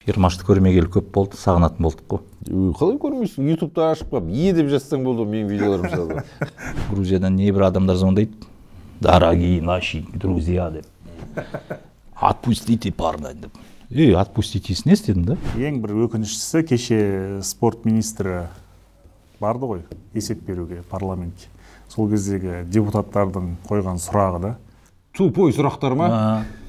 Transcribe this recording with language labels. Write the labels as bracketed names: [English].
[Kazakh] Ермашты көрмегелі көп болды, сағынатын болдық қой. Қалай көрмейсің? Ютубта ашып қап, деп жазсаң болды, менің видеоларым жазады. Грузиядан небір адамдар звондайды. [Russian] Дорогие наши друзья [Kazakh] деп. [Russian] Отпустите парня [Kazakh] деп. Отпуститесін не істедің да? Ең бір өкініштісі, кеше спорт министрі барды ғой, есеп беруге парламентке. Сол кездегі депутаттардың қойған сұрағы да. Тупой сұрақтар ма?